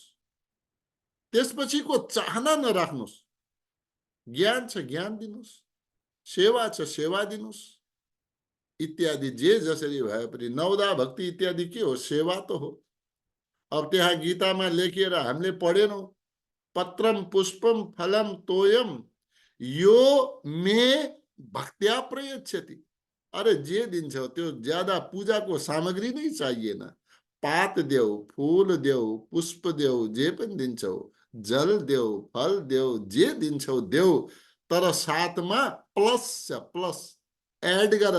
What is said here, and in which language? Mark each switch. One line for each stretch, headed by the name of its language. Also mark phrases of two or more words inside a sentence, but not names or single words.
Nepali: त्यसपछिको चाहना नराख्नुस्। ज्ञान छ ज्ञान दिनुस्, सेवा छ सेवा दिनुस् इत्यादि। जे जसरी भए पनि नवदा भक्ति इत्यादि के हो? सेवा त हो। अब त्यहाँ गीतामा लेखिएर हामीले पढेनौं,
Sanskrit: पत्रम पुष्पम फलम तोयम यो मे भक्त्या प्रयच्छति।
Nepali: अरे जे दिन्छौ त्यो ज्यादा पूजाको सामग्री नै चाहिएन। पात देऊ, फूल देऊ, पुष्प देऊ, जे पनि दिन्छौ, जल देऊ, फल देऊ, जे दिन्छौ देऊ, तर साथमा प्लस छ,
English: plus add
Nepali: गर।